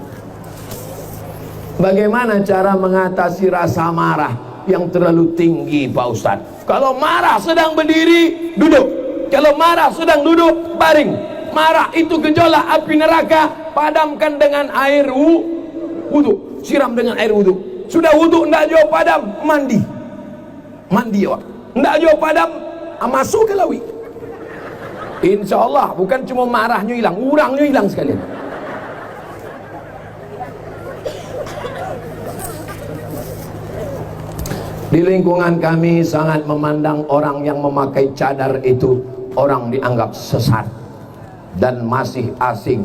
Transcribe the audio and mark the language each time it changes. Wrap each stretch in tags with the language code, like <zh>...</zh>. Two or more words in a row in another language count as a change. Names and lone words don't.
<id>Bagaimana cara mengatasi rasa marah yang terlalu tinggi Pak Ustadz? Kalau marah sedang berdiri, duduk. Kalau marah sedang duduk, baring. Marah itu gejolak api neraka, padamkan dengan air wudu. Siram dengan air wudu. Sudah wudu ndak jauh padam, mandi. Mandi awak. Ndak jauh padam, masuk ke lawi.</id> <ar>Insya Allah</ar> <id>bukan cuma marahnya hilang, urangnya hilang sekalian. Di lingkungan kami sangat memandang orang yang memakai cadar itu orang dianggap sesat dan masih asing.</id>